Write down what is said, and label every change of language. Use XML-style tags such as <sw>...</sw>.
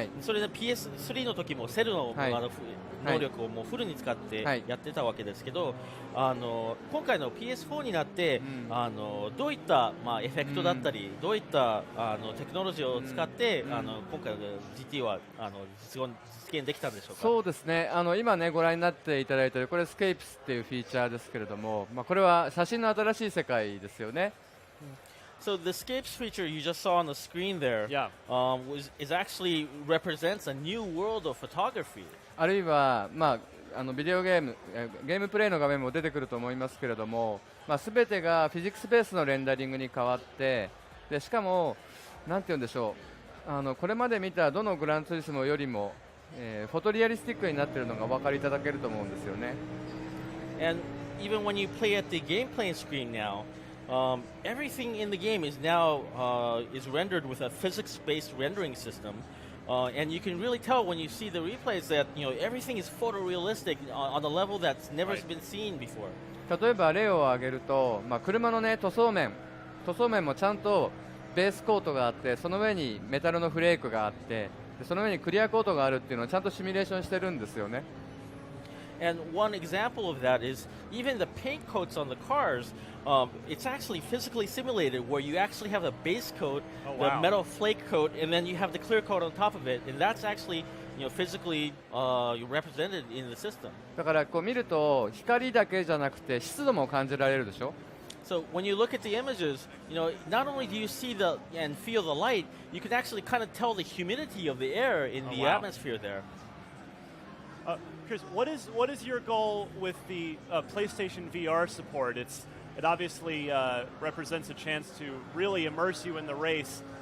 <ja>それで PS3 の時もセルの能力をもうフルに使ってやってたわけですけど、今回の PS4 になって、どういった、エフェクトだったり、どういったテクノロジーを使って、今回の GT は実現できたんでしょうか。そうですね、今ねご覧になっていただいているこれスケープスっていうフィーチャーですけれども、これは写真の新しい世界ですよね。</ja> <en>So the escapes feature you just saw on the screen there, is actually represents a new world of photography.</en> <ja>あるいはビデオゲームプレイの画面も出てくると思いますけれども、全てがフィジックスベースのレンダリングに変わって、でしかもなんて言うんでしょう、これまで見たどのグランツーリスモよりもフォトリアリスティックになっているのがお分かりいただけると思うんですよね。</ja> <en>And even when you play at the gameplay screen now, everything in the game is now is rendered with a physics-based rendering system, and you can really tell when you see the replays that everything is photorealistic on a level that's never been seen before.</en> <ja>例えば例を挙げると、車のね塗装面もちゃんとベースコートがあって、その上にメタルのフレークがあって、その上にクリアコートがあるっていうのをちゃんとシミュレーションしてるんですよね。</ja> <en>And one example of that is even the paint coats on the cars. It's actually physically simulated where you actually have a base coat, the metal flake coat, and then you have the clear coat on top of it, and that's actually physically represented in the system.</en> <ja>だからこう見ると光だけじゃなくて湿度も感じられるでしょ。</ja> <en>So when you look at the images, not only do you see and feel the light, you can actually kind of tell the humidity of the air in the atmosphere there. curious, what is your goal with the PlayStation VR support? It obviously represents a chance to really immerse you in the race.</en>